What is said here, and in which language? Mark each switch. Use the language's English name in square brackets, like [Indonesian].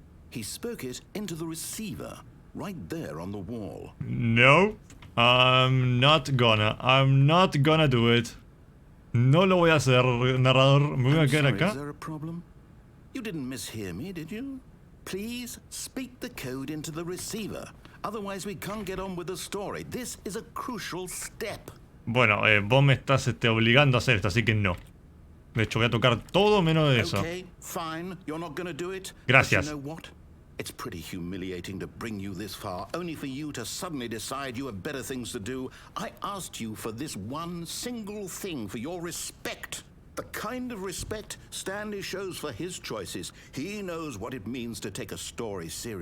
[English] He spoke it into the receiver, right there on the wall. No, I'm not gonna do it. [Spanish] No lo voy a hacer, narrador. Me voy a quedar acá. [English] Is there a problem? You didn't mishear me, did you? Please speak the code into the receiver. Otherwise we can't get on with the story. This is a crucial step. [Spanish] Bueno, vos me estás obligando a hacer esto, así que no. De hecho, voy a tocar todo menos de eso. [English] Okay, fine. You're not gonna do it. [Spanish] Gracias. [English] But you know what? It's pretty humiliating to bring you this far, only for you to suddenly decide you have better things to do. I asked you for this one single thing, for your respect. The kind of respect Stanley shows for his choices. He knows what it means to take a story seriously.